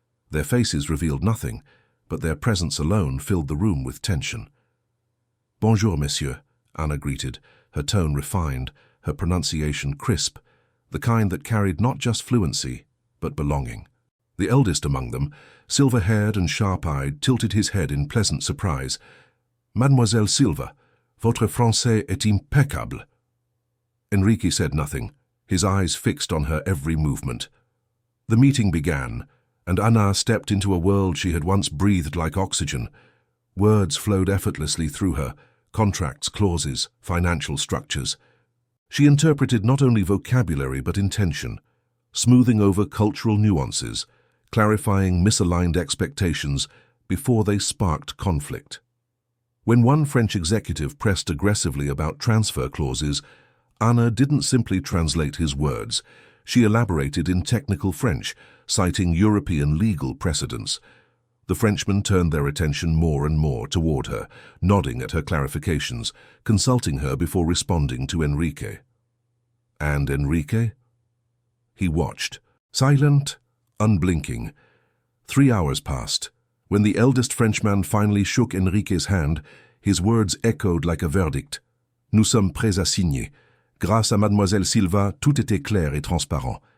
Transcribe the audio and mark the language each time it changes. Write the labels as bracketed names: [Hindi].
[English] Their faces revealed nothing, but their presence alone filled the room with tension. [French] "Bonjour, monsieur," [English] Anna greeted, her tone refined, her pronunciation crisp, the kind that carried not just fluency, but belonging. The eldest among them, silver-haired and sharp-eyed, tilted his head in pleasant surprise. [French] "Mademoiselle Silva, votre français est impeccable." [English] Enrique said nothing, his eyes fixed on her every movement. The meeting began, and Anna stepped into a world she had once breathed like oxygen. Words flowed effortlessly through her, contracts, clauses, financial structures. She interpreted not only vocabulary but intention, smoothing over cultural nuances, clarifying misaligned expectations before they sparked conflict. When one French executive pressed aggressively about transfer clauses, Anna didn't simply translate his words. She elaborated in technical French, citing European legal precedents. The Frenchmen turned their attention more and more toward her, nodding at her clarifications, consulting her before responding to Enrique. And Enrique? He watched, silent, unblinking. 3 hours passed. When the eldest Frenchman finally shook Enrique's hand, his words echoed like a verdict. [French] "Nous sommes prêts à signer. Grâce à Mademoiselle Silva, tout était clair et transparent.